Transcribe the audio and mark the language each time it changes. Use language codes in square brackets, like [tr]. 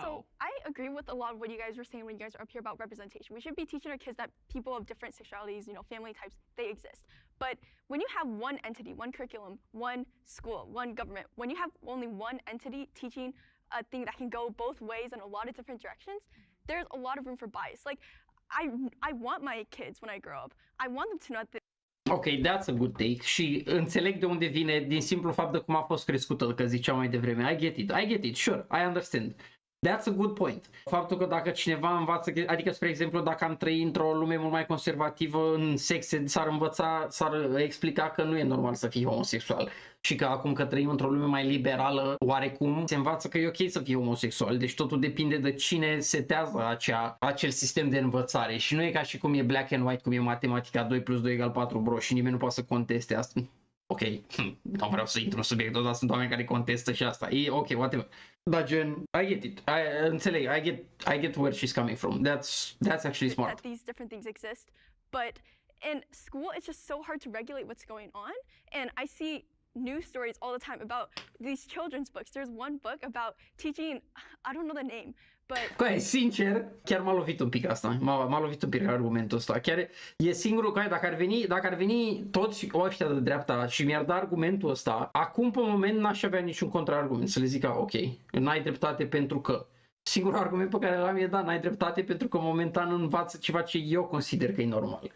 [en] So I agree with a lot of what you guys were saying when you guys are up here about representation. We should be teaching our kids that people of different sexualities, family types, they exist. But when you have one entity, one curriculum, one school, one government, when you have only one entity teaching a thing that can go both ways in a lot of different directions, there's a lot of room for bias. Like, I want my kids, when I grow up, I want them to know that. Ok, that's a good take [ro] și înțeleg de unde vine din simplu fapt de cum a fost crescută, că ziceam mai devreme. [en] I get it, sure, I understand. That's a good point. [ro] Faptul că dacă cineva învață, adică, spre exemplu, dacă am trăit într-o lume mult mai conservativă în sexe, s-ar explica că nu e normal să fii homosexual. Și că acum că trăim într-o lume mai liberală, oarecum, se învață că e ok să fii homosexual. Deci totul depinde de cine setează acel sistem de învățare. Și nu e ca și cum e [en] black and white, [ro] cum e matematica 2 + 2 = 4, bro, și nimeni nu poate să conteste asta. Ok, nu vreau să intru în subiectul, dar sunt oameni care contestă și asta. E ok, [en] whatever. [ro] Dar gen, [en] I get it. [ro] Înțeleg, [en] I get where she's coming from. That's actually smart. That these different things exist, but in school it's just so hard to regulate what's going on, and I see news stories all the time about these children's books. There's one book about teaching, I don't know the name, but... [ro] Coai, sincer, chiar m-a lovit un pic asta. M-a lovit un pic argumentul ăsta. Chiar e singurul, coai, dacă ar veni toți ăștia de dreapta și mi-ar da argumentul ăsta, acum pe moment n-aș avea niciun contraargument să le zic, ok, n-ai dreptate pentru că. Singurul argument pe care l-am e, da, n-ai dreptate pentru că momentan învață ceva ce eu consider că e normal.